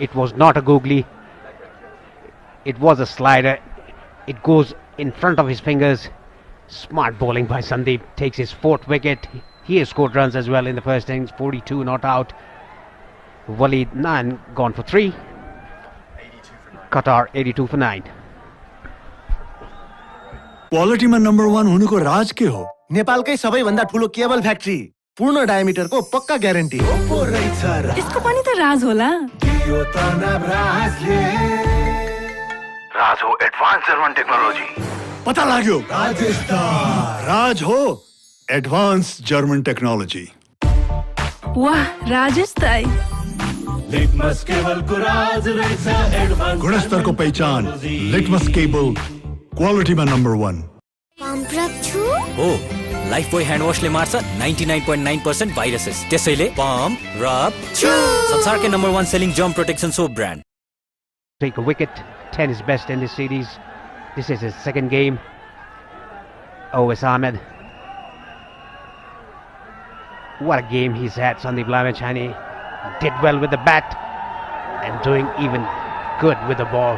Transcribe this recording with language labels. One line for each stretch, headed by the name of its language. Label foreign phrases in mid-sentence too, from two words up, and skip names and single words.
English: It was not a googly. It was a slider. It goes in front of his fingers. Smart bowling by Sandeep. Takes his 4th wicket. He has scored runs as well in the first innings. 42 not out. Walid Nan gone for 3. Qatar 82 for 9.
Hindi: क्वालिटी में नंबर
Nepali: 1 हुनुको राज के हो नेपालकै सबैभन्दा ठुलो केबल फ्याक्ट्री पूर्ण डायमिटरको पक्का ग्यारेन्टी इसको पनि त राज होला राज हो
English: advance German technology
Nepali: पता लाग्यो राज हो
English: advance German technology
Nepali: वाह राजेश दाइ लिटमस केबल को राज रहेछ एडवान्स
Hindi: गुणस्तर को पहचान लिटमस केबल क्वालिटी में नंबर 1
Nepali: पम्प छु हो लाइफ बोय ह्यान्ड वाशले मार्छ 99.9% भाइरसेस त्यसैले
English: pump rub
Nepali: छु संसारकै नम्बर 1
English: selling germ protection soap brand. Take a wicket. 10 is best in this series. This is his second game. Owais Ahmed. What a game he's had. Sandeep Lamachani did well with the bat and doing even good with the ball.